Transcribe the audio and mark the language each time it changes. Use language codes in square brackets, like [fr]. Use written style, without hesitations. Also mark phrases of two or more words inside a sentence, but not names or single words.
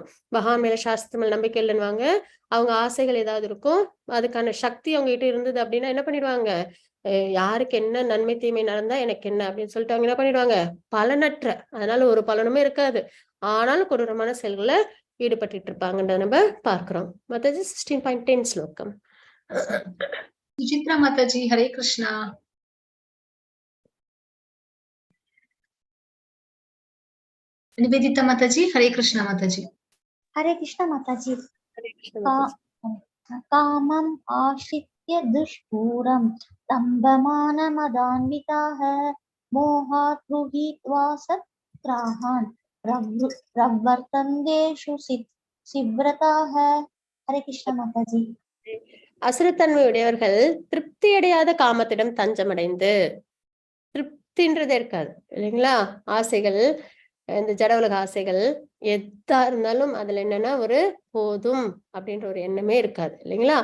[ta] பகவான் மேல சாஸ்திரம் மேல நம்பிக்கை இல்லைன்னுவாங்க. அவங்க ஆசைகள் ஏதாவது இருக்கும், அதுக்கான சக்தி அவங்க கிட்ட இருந்தது அப்படின்னா என்ன பண்ணிடுவாங்க? யாருக்கு என்ன நன்மை தீமை நடந்தா எனக்கு என்ன அப்படின்னு சொல்லிட்டு அவங்க என்ன பண்ணிடுவாங்க? பலனற்ற, அதனால ஒரு பலனுமே இருக்காது, ஆனாலும் கொடூரமான செயல்களை ஈடுபட்டு இருப்பாங்கன்றத நம்ம பார்க்கிறோம். மத்தது 16.10 ஸ்லோகம். [hi] सुचित्रा माताजी, हरे कृष्णा। निवेदिता माताजी, हरे कृष्णा माताजी। हरे कृष्ण माताजी। हरे कृष्ण माताजी। [sa] कामम् आश्रित्य दुष्पूरं दम्भमानमदान्विताः मोहात् गृहीत्वा सत्ग्राहान् प्रवर्तन्तेषु सिव्रताः। [hi] हरे कृष्ण माताजी। [ta] அசுரத்தன்மை உடையவர்கள் திருப்தி அடையாத காமத்திடம் தஞ்சமடைந்து, திருப்தின்றதே இருக்காது இல்லைங்களா? ஆசைகள், இந்த ஜட உலக ஆசைகள் எதா இருந்தாலும் அதுல என்னன்னா ஒரு போதும் அப்படின்ற ஒரு எண்ணமே இருக்காது இல்லைங்களா?